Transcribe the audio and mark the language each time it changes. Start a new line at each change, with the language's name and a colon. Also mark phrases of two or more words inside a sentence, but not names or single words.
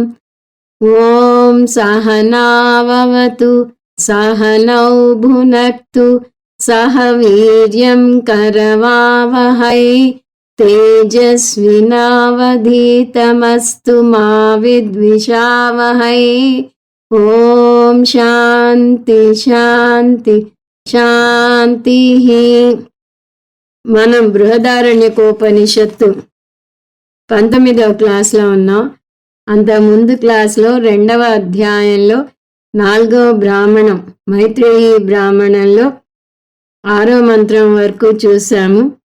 Sanskrit: ॐ सहनाववतु सहनौ भुनक्तु सह वीर्यं करवावहै तेजस्विनावधीतमस्तु मा विद्विषावहै। ॐ शान्ति शान्ति శాంతిః.
Telugu: మనం బృహదారణ్యకోపనిషత్తు 19వ క్లాస్లో ఉన్నాం. అంత ముందు క్లాస్లో 2వ అధ్యాయంలో 4వ బ్రాహ్మణం మైత్రేయీ బ్రాహ్మణంలో 6వ మంత్రం వరకు చూసాము.